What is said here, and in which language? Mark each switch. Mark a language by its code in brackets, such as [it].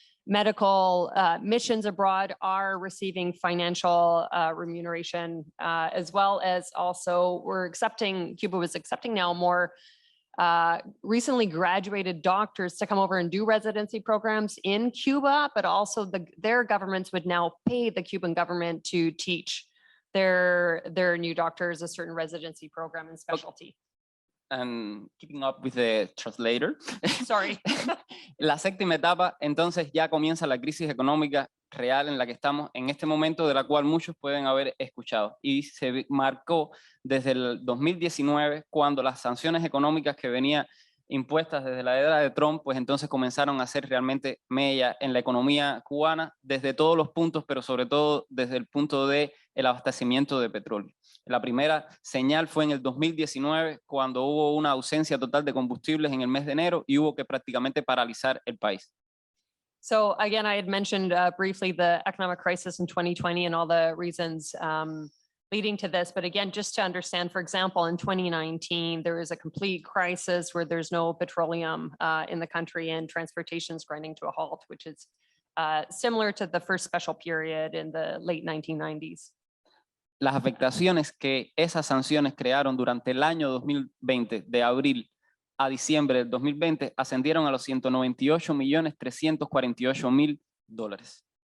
[en] medical missions abroad are receiving financial remuneration, as well as also Cuba was accepting now more recently graduated doctors to come over and do residency programs in Cuba, but also their governments would now pay the Cuban government to teach their new doctors a certain residency program and specialty. And keeping up with the translator. Sorry. [es] La séptima etapa, entonces ya comienza la crisis económica real en la que estamos en este momento, de la cual muchos pueden haber escuchado. Y se marcó desde el 2019, cuando las sanciones económicas que venían impuestas desde la era de Trump, pues entonces comenzaron a hacer realmente mella en la economía cubana desde todos los puntos, pero sobre todo desde el punto del abastecimiento de petróleo. La primera señal fue en el 2019, cuando hubo una ausencia total de combustibles en el mes de enero y hubo que prácticamente paralizar el país. [en] So again, I had mentioned briefly the economic crisis in 2020 and all the reasons leading to this. But again, just to understand, for example, in 2019, there is a complete crisis where there's no petroleum in the country and transportation is grinding to a halt, which is similar to the first special period in the late 1990s. [es] Las afectaciones que esas sanciones crearon durante el año 2020, de abril a diciembre del 2020, ascendieron a los $198,348,000.